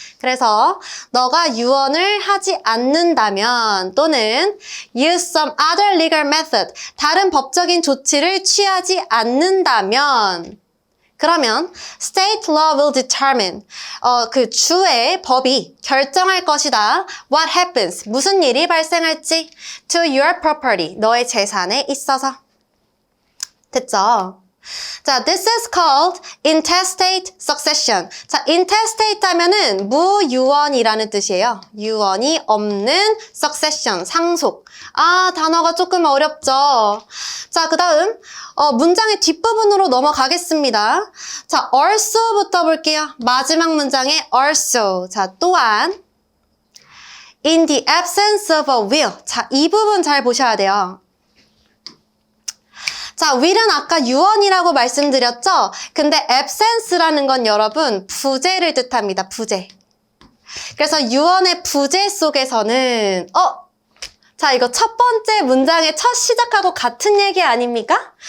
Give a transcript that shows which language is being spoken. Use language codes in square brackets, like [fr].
[ko] 그래서 너가 유언을 하지 않는다면 또는 [en] use some other legal method, [ko] 다른 법적인 조치를 취하지 않는다면 그러면 [en] state law will determine [ko] 그 주의 법이 결정할 것이다. [en] What happens? [ko] 무슨 일이 발생할지 [en] to your property, [ko] 너의 재산에 있어서. 됐죠? [en] 자, this is called intestate succession. [ko] 자, intestate 하면은 무유언이라는 뜻이에요. 유언이 없는 succession, 상속. 단어가 조금 어렵죠? 자, 그 다음 문장의 뒷부분으로 넘어가겠습니다. 자, also부터 볼게요. 마지막 문장에 also. 자, 또한 [en] in the absence of a will. [ko] 자, 이 부분 잘 보셔야 돼요. 자, will은 아까 유언이라고 말씀드렸죠? 근데 absence라는 건 여러분 부재를 뜻합니다. 부재. 그래서 유언의 부재 속에서는 자, 이거 첫 번째 문장의 첫 시작하고 같은 얘기 아닙니까?